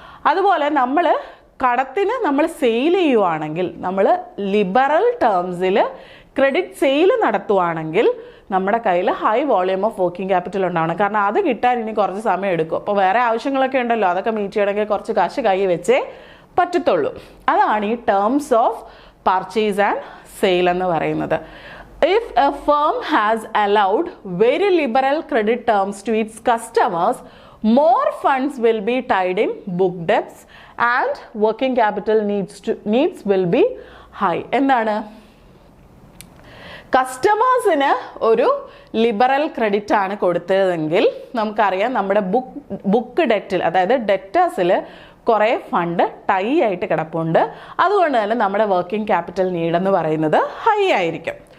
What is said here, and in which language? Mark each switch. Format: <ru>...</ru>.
<ml>അതുപോലെ നമ്മൾ കടത്തിന് നമ്മൾ സെയിൽ ചെയ്യുവാണെങ്കിൽ, നമ്മൾ ലിബറൽ ടേംസിൽ ക്രെഡിറ്റ് സെയിൽ നടത്തുവാണെങ്കിൽ നമ്മുടെ കയ്യിൽ</ml> <en>high volume of working capital</en> <ml>ഉണ്ടാവണം. കാരണം അത് കിട്ടാൻ ഇനി കുറച്ച് സമയം എടുക്കും. അപ്പോൾ വേറെ ആവശ്യങ്ങളൊക്കെ ഉണ്ടല്ലോ, അതൊക്കെ മീറ്റ് ചെയ്യണമെങ്കിൽ കുറച്ച് കാശ് കൈ വെച്ചേ പറ്റത്തുള്ളൂ. അതാണ് ഈ terms of purchase and sale എന്ന് പറയുന്നത്.</ml> <en>If a firm has allowed very liberal credit terms to its customers, more funds will be tied in book debts and working capital needs will be high.</en> <ml>എന്താണ്, കസ്റ്റമേഴ്സിന് ഒരു liberal credit ആണ് കൊടുത്തതെങ്കിൽ നമുക്കറിയാം നമ്മുടെ book ഡെറ്റിൽ, അതായത് ഡെറ്റേഴ്സിൽ കുറേ ഫണ്ട് ടൈ ആയിട്ട് കിടപ്പുണ്ട്. അതുകൊണ്ട് തന്നെ നമ്മുടെ വർക്കിംഗ് ക്യാപിറ്റൽ നീഡ് എന്ന് പറയുന്നത് ഹൈ ആയിരിക്കും.</ml>